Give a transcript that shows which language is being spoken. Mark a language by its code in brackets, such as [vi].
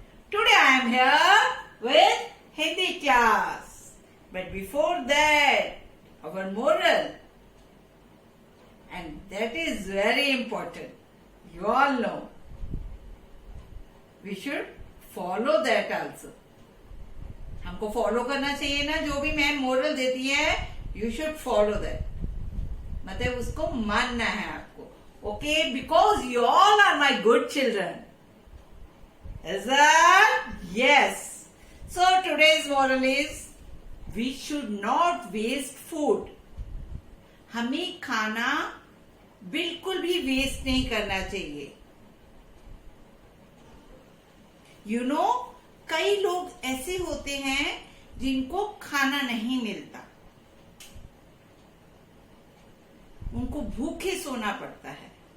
[en] Today I am here with Hindi class. But before that, our moral. And that is very important. You all know. We should follow that also. [hi] हमको follow करना चाहिए ना, जो भी ma'am moral देती है, [en] you should follow that, [hi] मतलब उसको मानना है आपको. [en] Okay, because you all are my good children. Is that? Yes. So today's moral is we should not waste food. [hi] हमें खाना बिल्कुल भी वेस्ट नहीं करना चाहिए. यू नो, कई लोग ऐसे होते हैं जिनको खाना नहीं मिलता, उनको भूखे सोना पड़ता है.